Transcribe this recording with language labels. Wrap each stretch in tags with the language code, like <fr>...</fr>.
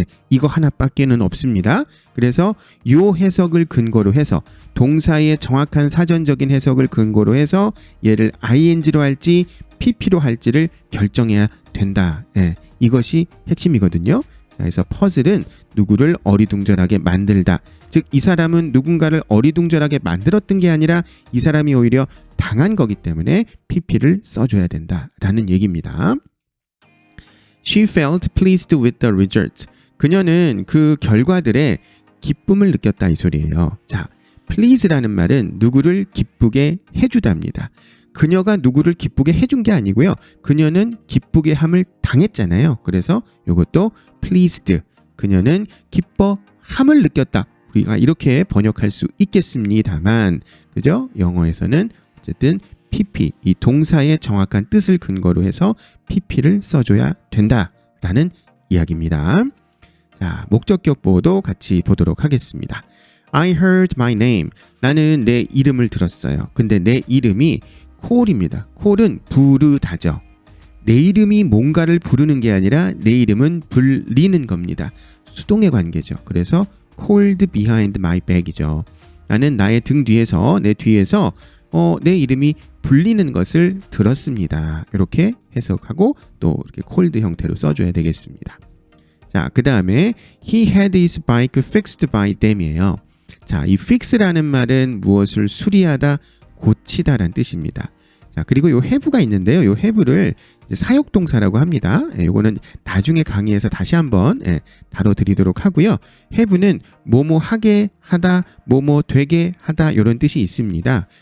<ko>이거 하나밖에는 없습니다. 그래서 이 해석을 근거로 해서 동사의 정확한 사전적인 해석을 근거로 해서 얘를 ing로 할지 pp로 할지를 결정해야 된다. 이것이 핵심이거든요. 그래서 퍼즐은 누구를 어리둥절하게 만들다. 즉 이 사람은 누군가를 어리둥절하게 만들었던 게 아니라 이 사람이 오히려 당한 거기 때문에 pp를 써줘야 된다라는 얘기입니다.</ko> <en>She felt pleased with the result.</en> <ko>그녀는 그 결과들에 기쁨을 느꼈다 이 소리예요. 자, please라는 말은 누구를 기쁘게 해주답니다. 그녀가 누구를 기쁘게 해준 게 아니고요. 그녀는 기쁘게 함을 당했잖아요. 그래서 이것도 pleased. 그녀는 기뻐함을 느꼈다. 우리가 이렇게 번역할 수 있겠습니다만, 그죠? 영어에서는 어쨌든 pp, 이 동사의 정확한 뜻을 근거로 해서 pp를 써줘야 된다라는 이야기입니다. 자, 목적격 보호도 같이 보도록 하겠습니다.</ko> <en>I heard my name.</en> <ko>나는 내 이름을 들었어요. 근데 내 이름이 콜입니다. 콜은 부르다죠. 내 이름이 뭔가를 부르는 게 아니라 내 이름은 불리는 겁니다. 수동의 관계죠. 그래서</ko> <en>called behind my back이죠.</en> <ko>나는 나의 등 뒤에서 내 뒤에서 내 이름이 불리는 것을 들었습니다. 이렇게 해석하고 또 이렇게 called 형태로 써줘야 되겠습니다. 자, 그 다음에</ko> <en>he had his bike fixed by them이에요.</en> <ko>자, 이 fix라는 말은 무엇을 수리하다, 고치다라는 뜻입니다. 자, 그리고 요 have가 있는데요. 요 have를 이제 사역동사라고 합니다. 요거는 나중에 강의에서 다시 한번 다뤄드리도록 하고요. have는 뭐뭐 하게 하다, 뭐뭐 되게 하다 이런 뜻이 있습니다.</ko>